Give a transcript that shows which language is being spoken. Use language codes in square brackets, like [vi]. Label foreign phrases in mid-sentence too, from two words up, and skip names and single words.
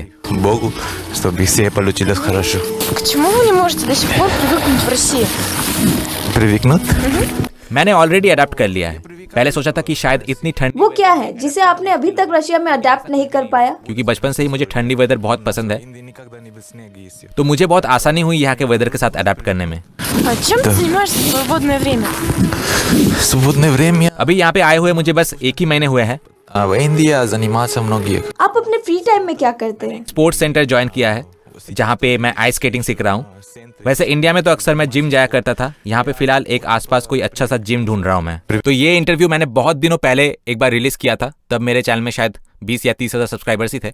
[ru] Богу, чтобы все получилось хорошо. К чему вы не можете до сих пор привыкнуть в России? Привыкнуть? [hi] मैंने ऑलरेडी अडाप्ट कर लिया है। पहले सोचा था कि शायद इतनी ठंड, वो क्या है जिसे आपने अभी तक रशिया में अडेप्ट नहीं कर पाया? क्योंकि बचपन से ही मुझे ठंडी वेदर बहुत पसंद है, तो मुझे बहुत आसानी हुई यहाँ के वेदर के साथ अडाप्ट करने में। [ru] А чем ты занимаешься в свободное время? Свободное время [hi] अभी यहाँ पे आए हुए मुझे बस 1 ही महीने हुए हैं। [ru] в Индии заниматься многие. [hi] आप अपने [en] free time [hi] में क्या करते हैं? [en] sports centre [hi] ज्वाइन किया है, जहाँ पे मैं [en] ice skating [hi] सीख रहा हूँ। वैसे इंडिया में तो अक्सर मैं जिम जाया करता था, यहाँ पे फिलहाल एक आसपास कोई अच्छा सा जिम ढूंढ रहा हूँ मैं। तो ये इंटरव्यू मैंने बहुत दिनों पहले एक बार रिलीज किया था, तब मेरे चैनल में शायद 20 या 30 हज़ार सब्सक्राइबर्स ही थे।